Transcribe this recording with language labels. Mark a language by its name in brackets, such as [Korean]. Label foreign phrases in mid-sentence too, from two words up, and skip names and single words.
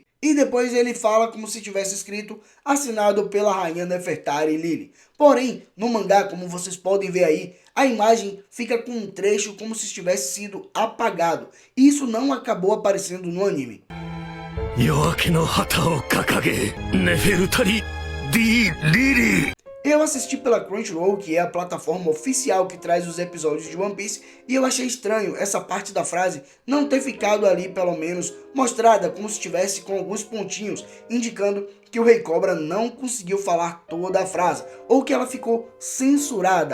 [Portuguese] E depois ele fala como se tivesse escrito, assinado pela Rainha Nefertari Lily. Porém, no mangá, como vocês podem ver aí, a imagem fica com um trecho como se tivesse sido apagado. E isso não acabou aparecendo no anime. [Japanese] 夜明けの旗を掲げネフェルタリ de Lily. [Portuguese] Eu assisti pela Crunchyroll, que é a plataforma oficial que traz os episódios de One Piece, e eu achei estranho essa parte da frase não ter ficado ali, pelo menos, mostrada como se estivesse com alguns pontinhos, indicando que o Rei Cobra não conseguiu falar toda a frase, ou que ela ficou censurada.